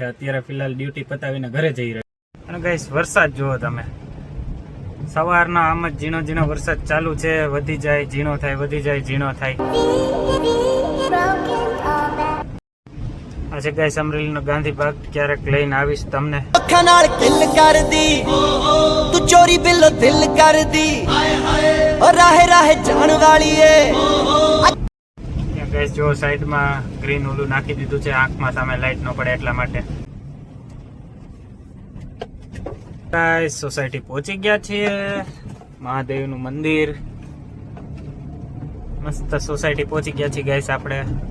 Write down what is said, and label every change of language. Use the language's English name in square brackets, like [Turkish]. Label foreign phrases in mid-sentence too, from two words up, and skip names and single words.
[Gujarati] અત્યારે ફિલહાલ ડ્યુટી પતાવીને ઘરે જઈ રહ્યો. અને ગાઈસ વરસાદ જુઓ તમે, સવારના આમ જ ઝીણો ઝીણો વરસાદ ચાલુ છે. વધી જાય ઝીણો થાય, વધી જાય ઝીણો થાય. આજે ગાઈસ અમરેલીનો ગાંધી પાર્ક ક્યારેક લઈને આવીશ તમને. [Punjabi] ਅੱਖਾਂ ਨਾਲ ਕਿਲ ਕਰਦੀ ਤੂੰ ਚੋਰੀ ਬਿੱਲੋ ਦਿਲ ਕਰਦੀ ਓ ਰਾਹੇ ਰਾਹੇ ਜਾਣ ਵਾਲੀ ਏ. [Gujarati] ત્યાં ગાઈસ જો સાઈડમાં ગ્રીન ઓલું નાખી દીધું છે, આંખમાં સામે લાઈટ ન પડે એટલા માટે. ગાઈસ સોસાયટી પહોંચી ગયા છીએ, મહાદેવનું મંદિર. મસ્ત સોસાયટી પહોંચી ગયા છીએ ગાઈસ આપણે.